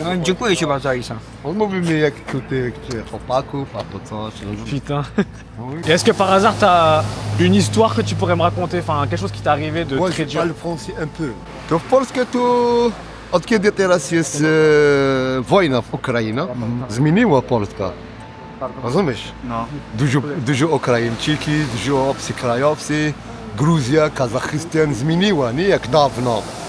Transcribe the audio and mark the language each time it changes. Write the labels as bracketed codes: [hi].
[pl] No, dziękuję ci bardzo, Alisa. On mówi mi jak tutaj gdzie chłopaków, albo coś. [fr] Putain. Et est-ce que par hasard t'as une histoire que tu pourrais me raconter? Enfin, quelque chose qui t'est arrivé de Moi, très je dur? parle français un peu. [pl] To w Polsce to od kiedy teraz jest wojna w Ukrainie, zmieniła Polska. Rozumiesz? No. Dużo Ukraińczyki, dużo obcokrajowcy, Gruzja, Kazachstan zmieniła, nie jak dawno.